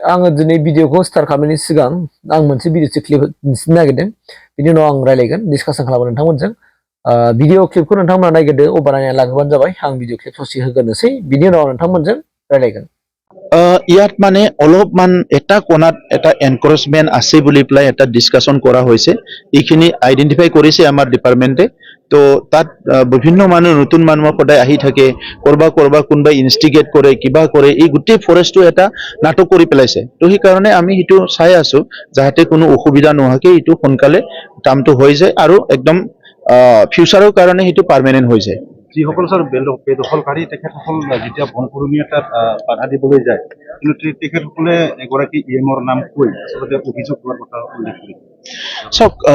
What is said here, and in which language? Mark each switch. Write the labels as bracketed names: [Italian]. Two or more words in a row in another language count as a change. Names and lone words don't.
[Bodo] आङो दिनै भिडिअखौ स्टार्ट खालामनायनि सिगां आं मोनसे [English] video clip [Bodo] दिन्थिनो नागिरदों बिनि उनाव आं रायलायगोन डिसकासन खालामगोन नोंथांमोनजों भिडिअ क्लिपखौ नोंथांमोना नायग्रोदो अब्ला नायना लाग्रोबानो जाबाय आं [English] video clip [Bodo] ससे होग्रोनोसै बिनि उनाव नोंथांमोनजों रायलायगोन [Assamese] ইয়াত মানে অলপমান এটা কোণাত এটা এনকাৰেজমেণ্ট আছে বুলি পেলাই এটা ডিসকাশন কৰা হৈছে এইখিনি আইডেন্টিফাই কৰিছে আমাৰ ডিপাৰ্টমেণ্টে তো তাত বিভিন্ন মানুহ নতুন মানুহ সদায় আহি থাকে কৰবা কোনোবা ইনষ্টিগেট কৰে কিবা কৰে এই গোটেই ফৰেষ্টটো এটা নাটক কৰি পেলাইছে তো সেই কাৰণে আমি সেইটো চাই আছো যাতে কোনো অসুবিধা নোহাকে এইটো সোনকালে কামটো হৈ যায় আৰু একদম ফিউচাৰৰ কাৰণে সেইটো পাৰ্মানেন্ট হৈ যায় যিসকল স্যার বেদখলকারী তেখেতসকল যেতিয়া বনকৰ্মী এটাত বাধা দিবলৈ যায় কিন্তু তেখেতসকলে এগৰাকী ইএমৰ নাম কৈ আচলতে অভিযোগ কৰাৰ কথা উল্লেখ কৰিছে চাওক